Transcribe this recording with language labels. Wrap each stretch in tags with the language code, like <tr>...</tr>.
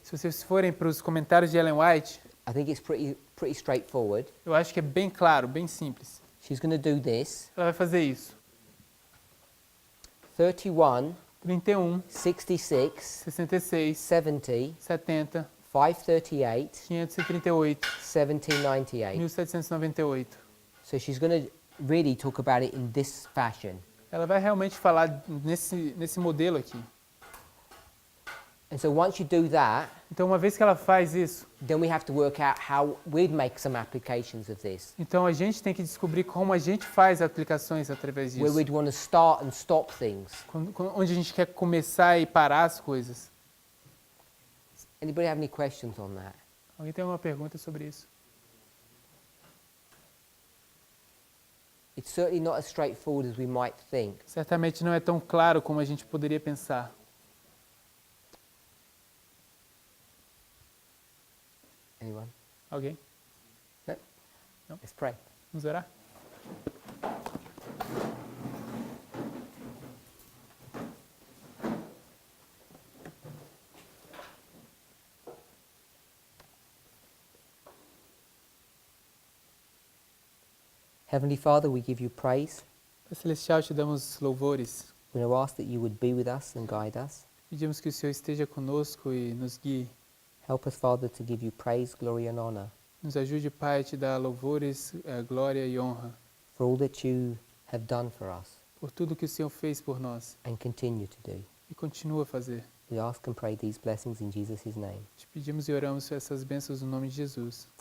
<pt>Se vocês forem para os comentários de Ellen White,</pt> <en>I think it's pretty straightforward.</en> <pt>eu acho que é bem claro, bem simples.</pt> <en>She's going to do this.</en> <pt>Ela vai fazer isso.</pt> <en>31,</en> <pt>31,</pt> <en>66,</en> <pt>66,</pt> <en>70,</en> <pt>70,</pt> <en>538,</en> <pt>538,</pt> <en>1798.</en> <pt>1798.</pt> <en>So she's going to really talk about it in this fashion.</en> <pt>Ela vai realmente falar nesse modelo aqui.</pt> <en>And so once you do that,</en> <pt>Então, uma vez que ela faz isso,</pt> <en>then we have to work out how we'd make some applications of this.</en> <pt>então a gente tem que descobrir como a gente faz aplicações através</pt> <en>Where</en> <pt>disso.</pt> <en>we'd want to start and stop things.</en> <pt>Onde a gente quer começar e parar as coisas.</pt> <en>Anybody have any questions on that?</en> <pt>Alguém tem alguma pergunta sobre isso?</pt> <en>It's certainly not as straightforward as we might think.</en> <pt>Certamente não é tão claro como a gente poderia pensar.</pt> <en>Anyone?</en> <pt>Alguém?</pt> <en>No? No. Let's pray.</en> <pt>Vamos orar?</pt> <en>Heavenly Father, we give you praise.</en> <pt>Pai Celestial, te damos louvores.</pt> <en>We now ask that you would be with us and guide us.</en> <pt>Pedimos que o Senhor esteja conosco e nos guie.</pt> <en>Help us, Father, to give you praise, glory, and honor</en> <pt>Nos ajude, Pai, a te dar louvores, glória e honra</pt> <en>for all that you have done for us</en> <pt>por tudo que o Senhor fez por nós</pt> <en>and continue to do.</en> <pt>e continua a fazer.</pt> <en>We ask and pray these blessings in Jesus' name.</en> <pt>Te pedimos e oramos essas bênçãos no nome de Jesus.</pt>